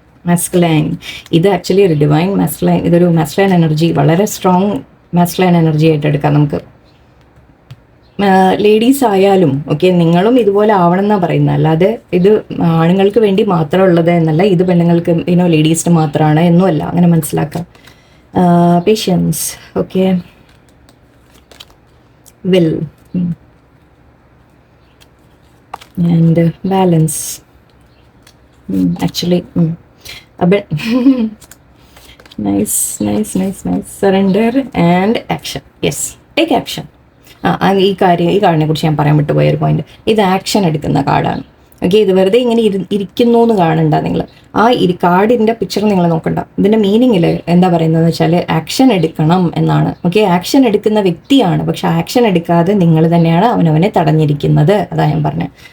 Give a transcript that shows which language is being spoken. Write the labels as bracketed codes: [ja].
[ml] Masculine. ഇത് actually ഒരു divine masculine, ഇതൊരു മാസ്കുലൈൻ എനർജി, വളരെ സ്ട്രോങ് മാസ്കുലൈൻ എനർജി ആയിട്ട് എടുക്കാം നമുക്ക്. ലേഡീസ് ആയാലും ഓക്കെ, നിങ്ങളും ഇതുപോലെ ആവണം എന്നാണ് പറയുന്നത്, അല്ലാതെ ഇത് ആണുങ്ങൾക്ക് വേണ്ടി മാത്രമുള്ളത് എന്നല്ല, ഇത് പെണ്ണുങ്ങൾക്ക് ലേഡീസിന് മാത്രമാണ് എന്നുമല്ല, അങ്ങനെ മനസ്സിലാക്കാം. [en] Patience, okay, will, and balance, actually a bit nice, surrender and action. Yes, take action. [ml] ഈ കാർഡിനെ കുറിച്ച് ഞാൻ പറയാൻ വിട്ടുപോയ ഒരു പോയിന്റ്, ഇത് ആക്ഷൻ എടുക്കുന്ന കാർഡാണ്. ഓക്കെ, ഇത് വെറുതെ ഇങ്ങനെ ഇരിക്കുന്നു എന്ന് കാണണ്ട നിങ്ങൾ. ആ കാർഡിൻ്റെ പിക്ചർ നിങ്ങൾ നോക്കണ്ട. ഇതിൻ്റെ മീനിങ്ങിൽ എന്താ പറയുന്നതെന്ന് വെച്ചാൽ ആക്ഷൻ എടുക്കണം എന്നാണ്. ഓക്കെ, ആക്ഷൻ എടുക്കുന്ന വ്യക്തിയാണ്, പക്ഷെ ആക്ഷൻ എടുക്കാതെ നിങ്ങൾ തന്നെയാണ് അവനവനെ തടഞ്ഞിരിക്കുന്നത്. അതാ ഞാൻ പറഞ്ഞത്.